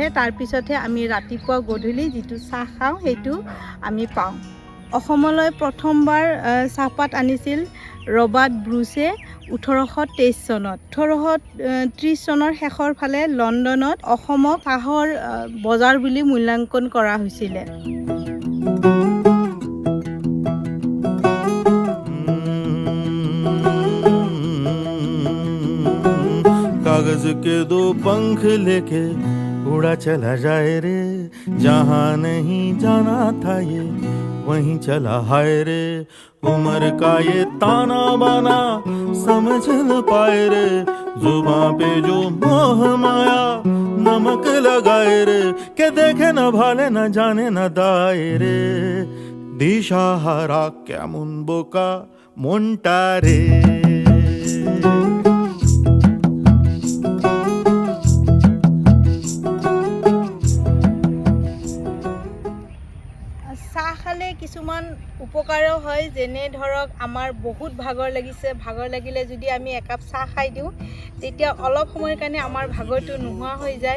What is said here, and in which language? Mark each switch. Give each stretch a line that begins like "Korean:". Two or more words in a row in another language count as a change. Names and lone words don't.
Assamese: তাৰপিছতহে আমি ৰাতিপুৱা গধূলি যিটো চাহ খাওঁ সেইটো আমি পাওঁ। অসমলৈ প্ৰথমবাৰ চাহপাত আনিছিল ৰবাৰ্ট ব্ৰুছে 1823 চনত। 1830 চনৰ শেষৰ ফালে লণ্ডনত অসমক চাহৰ বজাৰ বুলি মূল্যাংকন কৰা হৈছিলে।
Hindi: कागज के दो पंख लेके उड़ा चला जाए रे, जहाँ नहीं जाना था ये वहीं चला हाय रे। उम्र का ये ताना बाना समझ न पाए रे, जुबां पे जो मोह माया नमक लगाए रे, के देखे न भाले न जाने न दाए रे।
Bangla: দিশাহারা কেমন বোকা মনটা রে।
Assamese: চাহ খালে কিছুমান উপকাৰো হয়, যেনে ধৰক আমাৰ বহুত ভাগৰ লাগিলে যদি আমি একাপ চাহ খাই দিওঁ, তেতিয়া অলপ সময়ৰ কাৰণে আমাৰ ভাগৰটো নোহোৱা হৈ যায়।